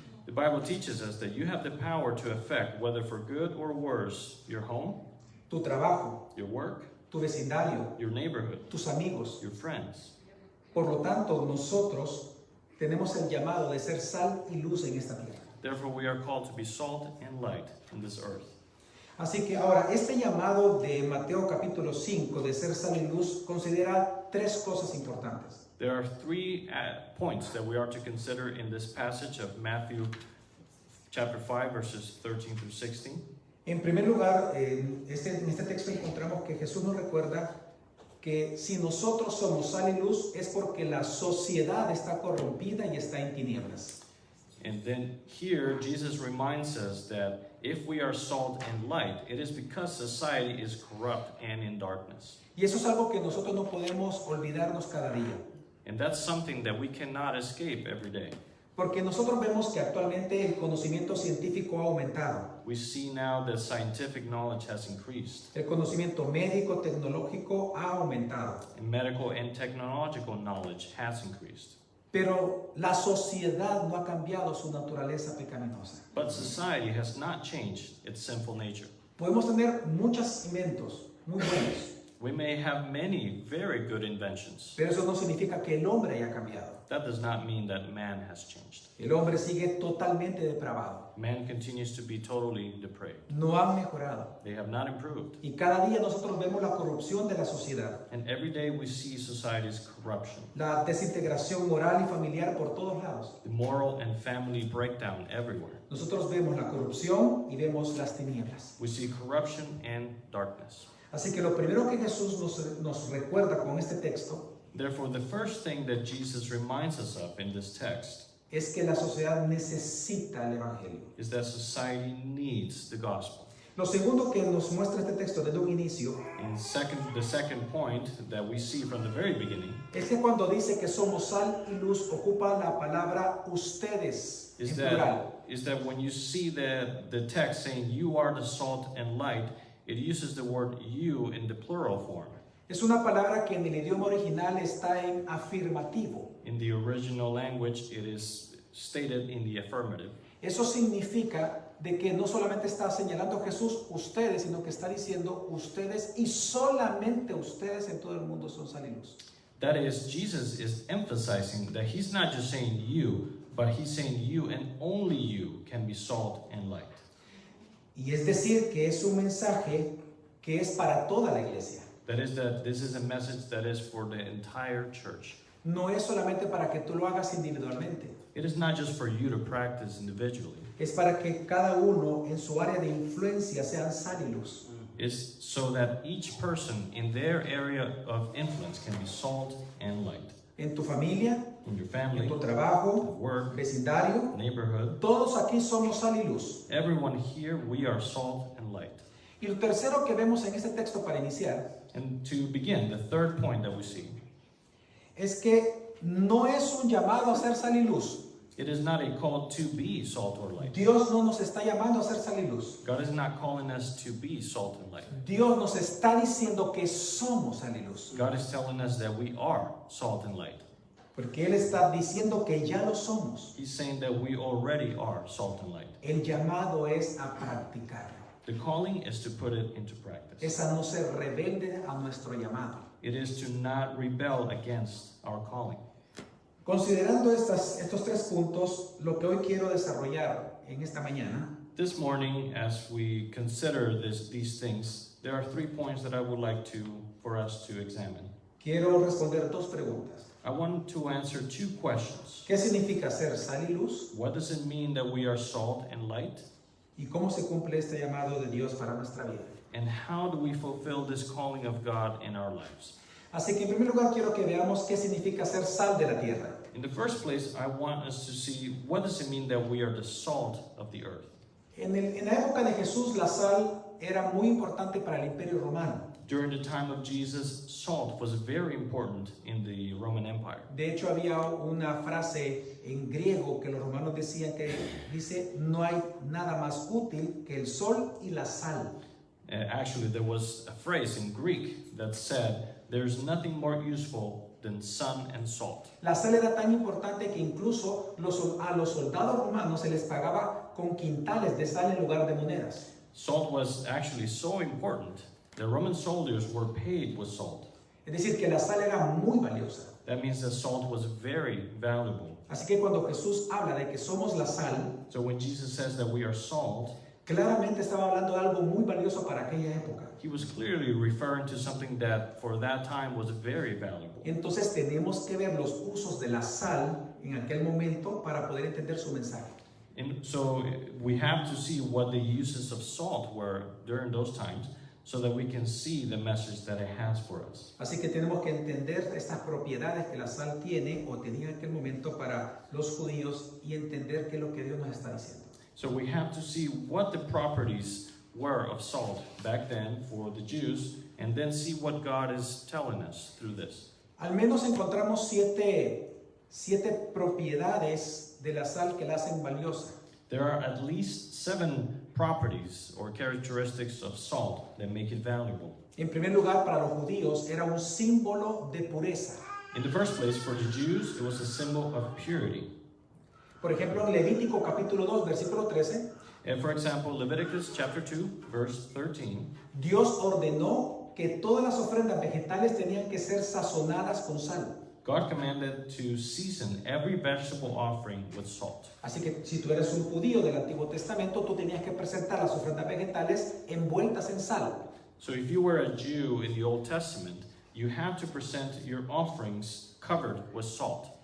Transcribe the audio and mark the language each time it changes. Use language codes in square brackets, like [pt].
[en] The Bible teaches us that you have the power to affect, whether for good or worse, your home, [es] Tu trabajo, [en] your work, [es] tu vecindario, [en] your neighborhood, [es] tus amigos. [en] your friends. [es] Por lo tanto, nosotros tenemos el llamado de ser sal y luz en esta tierra. [en] Therefore, we are called to be salt and light in this earth. [es] Así que ahora, este llamado de Mateo capítulo 5 de ser sal y luz considera tres cosas importantes. [en] There are three points that we are to consider in this passage of Matthew chapter 5, verses 13 through 16. [es] En primer lugar, en este texto encontramos que Jesús nos recuerda que si nosotros somos sal y luz es porque la sociedad está corrompida y está en tinieblas. [en] And then here, Jesus reminds us that if we are salt and light, it is because society is corrupt and in darkness. [es] Y eso es algo que nosotros no podemos olvidarnos cada día. [en] And that's something that we cannot escape every day. [es] Porque nosotros vemos que actualmente el conocimiento científico ha aumentado. [en] We see now that scientific knowledge has increased, [es] El conocimiento médico, tecnológico ha aumentado. [en] and medical and technological knowledge has increased. [es] Pero la sociedad no ha cambiado su naturaleza pecaminosa. [en] But society has not changed its sinful nature. [es] Podemos tener muchos inventos muy buenos, [en] We may have many very good inventions. [es] pero eso no significa que el hombre haya cambiado. [en] That does not mean that man has changed. [es] El hombre sigue totalmente depravado. [en] Man continues to be totally depraved. [es] No han mejorado. [en] They have not improved. [es] Y cada día nosotros vemos la corrupción de la sociedad, [en] And every day we see society's corruption, [es] la desintegración moral y familiar por todos lados. [en] the moral and family breakdown everywhere. [es] Nosotros vemos la corrupción y vemos las tinieblas. [en] We see corruption and darkness. [es] Así que lo primero que Jesús nos recuerda con este texto [en] Therefore, the first thing that Jesus reminds us of in this text [es] es que la sociedad necesita el Evangelio. [en] is that society needs the gospel. [es] Lo segundo que nos muestra este texto desde un inicio [en] And the second point that we see from the very beginning [es] es que cuando dice que somos sal y luz ocupa la palabra ustedes en plural. [en] is that when you see the text saying you are the salt and light, it uses the word you in the plural form. [es] Es una palabra que en el idioma original está en afirmativo. [en] In the original language, it is stated in the affirmative. [es] Eso significa de que no solamente está señalando a Jesús ustedes, sino que está diciendo ustedes y solamente ustedes en todo el mundo son sal y luz. [en] That is, Jesus is emphasizing that he's not just saying you, but he's saying you and only you can be salt and light. [es] Y es decir que es un mensaje que es para toda la iglesia. [en] That is, that this is a message that is for the entire church. [es] No es solamente para que tú lo hagas individualmente. [en] It is not just for you to practice individually. [es] Es para que cada uno en su área de influencia sean sal y luz. [en] It's so that each person in their area of influence can be salt and light. [es] En tu familia, [en] In your [es] en [en] family, [es] tu trabajo, [en] work, [es] vecindario, [en] neighborhood, [es] todos aquí somos sal y luz. [en] everyone here, we are salt and light. [es] Y lo tercero que vemos en este texto para iniciar [en] And to begin, the third point that we see, [es] es que no es un llamado a ser sal y luz. [en] it is not a call to be salt or light. [es] Dios no nos está llamando a ser sal y luz. [en] God is not calling us to be salt and light. [es] Dios nos está diciendo que somos sal y luz. [en] God is telling us that we are salt and light. [es] Porque Él está diciendo que ya lo somos. [en] He's saying that we already are salt and light. [es] El llamado es a practicarlo. [en] The calling is to put it into practice. [es] Es a no ser rebelde a nuestro llamado. [en] It is to not rebel against our calling. [es] Considerando estos tres puntos, lo que hoy quiero desarrollar en esta mañana [en] This morning, as we consider these things, there are 3 points that I would like for us to examine. [es] quiero responder dos preguntas. [en] I want to answer 2 questions. [es] ¿Qué significa ser sal y luz? [en] What does it mean that we are salt and light? [es] ¿Y cómo se cumple este llamado de Dios para nuestra vida? [en] And how do we fulfill this calling of God in our lives? [es] Así que en primer lugar quiero que veamos qué significa ser sal de la tierra. [en] In the first place, I want us to see what does it mean that we are the salt of the earth. [es] En la época de Jesús la sal era muy importante para el Imperio Romano. [en] During the time of Jesus, salt was very important in the Roman Empire. [es] De hecho había una frase en griego que los romanos decían que dice no hay nada más útil que el sol y la sal. [en] Actually, there was a phrase in Greek that said, there's nothing more useful than sun and salt. [es] La sal era tan importante que incluso a los soldados romanos se les pagaba con quintales de sal en lugar de monedas. [en] Salt was actually so important. The Roman soldiers were paid with salt. [es] Es decir, que la sal era muy valiosa. [en] That means that salt was very valuable. [es] Así que cuando Jesús habla de que somos la sal, [en] So when Jesus says that we are salt, [es] Claramente estaba hablando de algo muy valioso para aquella época. [en] He was clearly referring to something that for that time was very valuable. [es] Entonces tenemos que ver los usos de la sal en aquel momento para poder entender su mensaje. [en] And so we have to see what the uses of salt were during those times so that we can see the message that it has for us. [es] Así que tenemos que entender estas propiedades que la sal tiene o tenía en aquel momento para los judíos y entender qué es lo que Dios nos está diciendo. [en] So we have to see what the properties were of salt back then for the Jews and then see what God is telling us through this. [es] Al menos encontramos siete propiedades de la sal que la hacen valiosa. [en] There are at least 7 properties or characteristics of salt that make it valuable. [es] En primer lugar, para los judíos era un símbolo de pureza. [en] In the first place, for the Jews, it was a symbol of purity. [es] Por ejemplo, en Levítico capítulo 2, versículo 13, [en] And for example, Leviticus chapter 2, verse 13, [es] Dios ordenó que todas las ofrendas vegetales tenían que ser sazonadas con sal. [en] God commanded to season every vegetable offering with salt. [es] Así que si tú eres un judío del Antiguo Testamento, tú tenías que presentar las ofrendas vegetales envueltas en sal. [en] So if you were a Jew in the Old Testament, you had to present your offerings covered with salt.